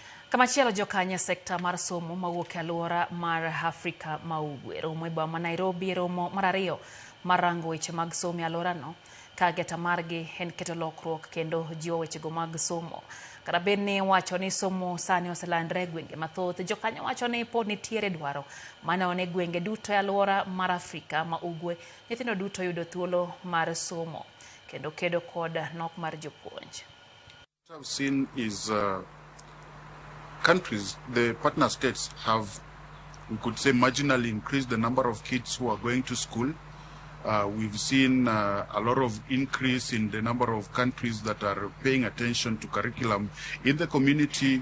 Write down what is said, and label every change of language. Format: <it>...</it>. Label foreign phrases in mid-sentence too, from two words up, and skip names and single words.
<luo>Kamachielo jokanya sekta mar somo mawuok e alwora mar Afrika ma Ugwe romo e boma Nairobi romo mar ariyo mar rango weche mag somo e alworano ka geta margi en keto lokruok kendo jiwo wechego mag somo. Kata bed ni wacho ni somo sani oselandre e gwenge mathoth, jokanya wacho ni pod nitiere dwaro mane gwenge duto e alwora mar Afrika ma Ugwe nyithindo duto yudo thuolo mar somo kendo kedo kod nok mar jopuonj.</luo> <en>What I've seen is countries, the partner states have, we could say, marginally increased the number of kids who are going to school. We've seen a lot of increase in the number of countries that are paying attention to curriculum in the community.</en>